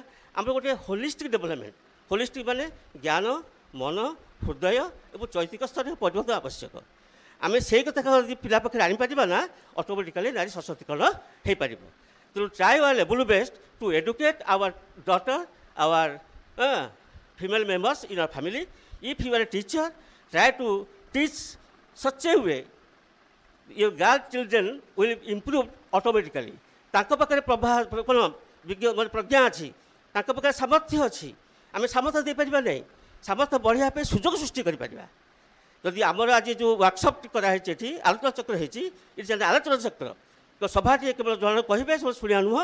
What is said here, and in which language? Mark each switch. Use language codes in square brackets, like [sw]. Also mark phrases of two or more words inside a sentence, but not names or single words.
[or] ଆମର ଗୋଟେ [en] holistic development. [or] ହୋଲିଷ୍ଟିକ୍ ମାନେ ଜ୍ଞାନ, ମନ, ହୃଦୟ ଏବଂ ଚୈତିକ ସ୍ତରରେ ପରିବର୍ତ୍ତନ ଆବଶ୍ୟକ। ଆମେ ସେଇ କଥା ଯଦି ପିଲା ପାଖରେ ଆଣିପାରିବା ନା, ଅଟୋମେଟିକାଲି ନାରୀ ସଶକ୍ତିକରଣ ହୋଇପାରିବ। [en] ତେଣୁ try our level best to educate our daughter, our female members in our family. If you are a teacher, try to teach such a way your girl children will improve automatically. [or] ତାଙ୍କ ପାଖରେ କ'ଣ ପ୍ରଜ୍ଞା ଅଛି, ତାଙ୍କ ପାଖରେ ସାମର୍ଥ୍ୟ ଅଛି। ଆମେ ସାମର୍ଥ୍ୟ ଦେଇପାରିବା ନାହିଁ, ସାମର୍ଥ୍ୟ ବଢ଼ିବା ପାଇଁ ସୁଯୋଗ ସୃଷ୍ଟି କରିପାରିବା। ଯଦି ଆମର ଆଜି ଯେଉଁ ୱାର୍କସପ୍ଟି କରାହେଇଛି, ଏଠି ଆଲୋଚନା ଚକ୍ର ହେଇଛି, ଏଠି ଆଲୋଚନା ଚକ୍ର ସଭାଟିଏ କେବଳ ଜଣେ କହିବେ, ସମସ୍ତେ ଶୁଣିବା ନୁହଁ।